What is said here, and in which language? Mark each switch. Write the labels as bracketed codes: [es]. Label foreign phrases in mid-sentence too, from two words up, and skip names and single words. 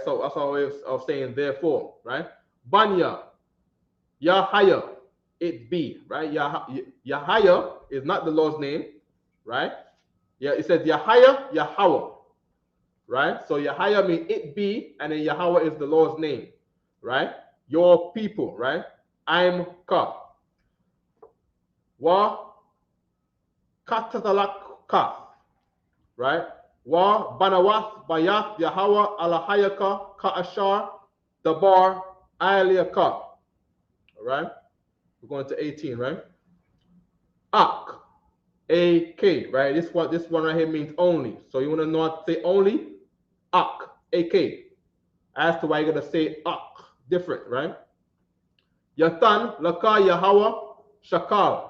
[en] So that's our way of saying therefore, right? Banya, Yahaya, it be, right? Yahaya is not the Lord's name, right? Yeah, it says Yahaya, Yahweh, right? So Yahaya means it be, and then Yahweh is the Lord's name, right? Your people, right? I'm Ka. Wa Katazalak, right? [he] ובנית בית ליהוה אלהיך כאשר דבר עליך. [en] All right? We're going to 18, right? Ak. AK, right? This one right here means only. So you want to know how to say only? Ak, AK. As to why you're going to say ak, different, right? [he] יתן לך יהוה שכל.